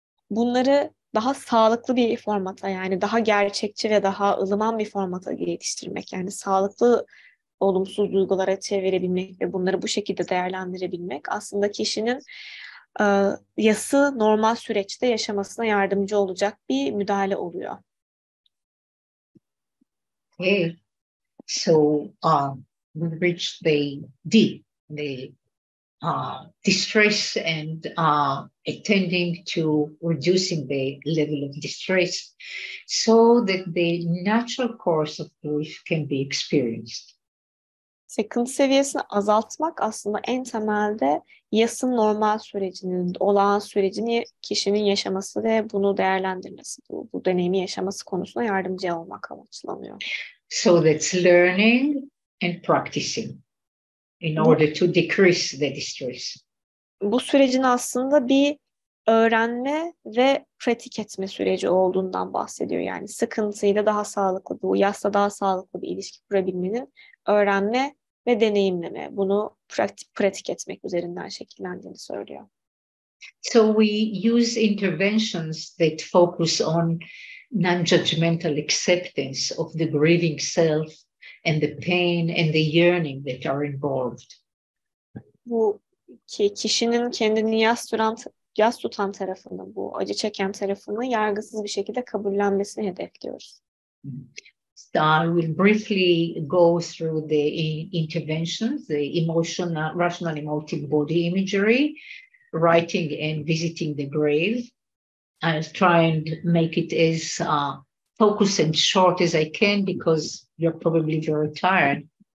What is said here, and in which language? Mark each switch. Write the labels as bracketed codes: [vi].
[tr] Bunları daha sağlıklı bir formata, yani daha gerçekçi ve daha ılıman bir formata geliştirmek, yani sağlıklı olumsuz duygulara çevirebilmek ve bunları bu şekilde değerlendirebilmek aslında kişinin yası normal süreçte yaşamasına yardımcı olacak bir müdahale oluyor. [en] Okay. So we reached the D, the distress and attending to reducing the level of distress so that the natural course of grief can be experienced. [tr] Sıkıntı seviyesini azaltmak aslında en temelde yasın normal sürecinin, olağan sürecini kişinin yaşaması ve bunu değerlendirmesi, bu deneyimi yaşaması konusunda yardımcı olmak amaçlanıyor. [en] So that's learning and practicing in order to decrease the distress. [tr] Bu sürecin aslında bir öğrenme ve pratik etme süreci olduğundan bahsediyor. Yani sıkıntıyla daha sağlıklı, bu yasla daha sağlıklı bir ilişki kurabilmenin öğrenme ve deneyimleme, bunu pratik etmek üzerinden şekillendiğini söylüyor. [en] So we use interventions that focus on non-judgmental acceptance of the grieving self and the pain and the yearning that are involved. [tr] Bu kişinin kendini yas tutan tarafını, bu acı çeken tarafını yargısız bir şekilde kabullenmesini hedefliyoruz. [en] I will briefly go through the interventions, the emotional, rational, emotive body imagery, writing and visiting the grave. I'll try and make it as focused and short as I can because you're probably very tired.